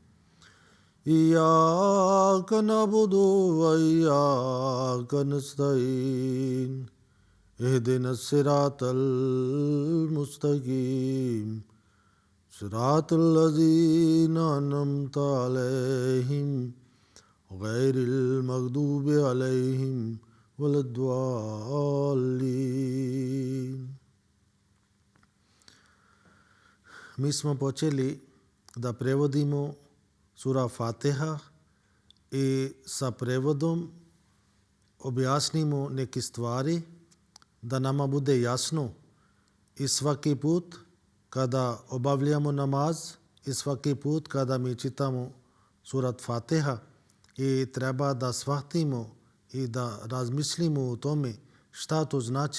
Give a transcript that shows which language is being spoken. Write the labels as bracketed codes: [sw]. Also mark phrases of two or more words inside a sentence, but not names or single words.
[ar] إياك نعبد وإياك نستعين اهدنا الصراط المستقيم صراط الذين أنعمت عليهم غير المغضوب عليهم ولا الضالين. [bs] Mi smo počeli da prevodimo sura Fatiha i sa prevodom objasnimo neke stvari da nama bude jasno i svaki put kada obavljamo namaz i svaki put kada mi čitamo surat Fatiha i treba da shvatimo i da razmislimo o tome šta to znači.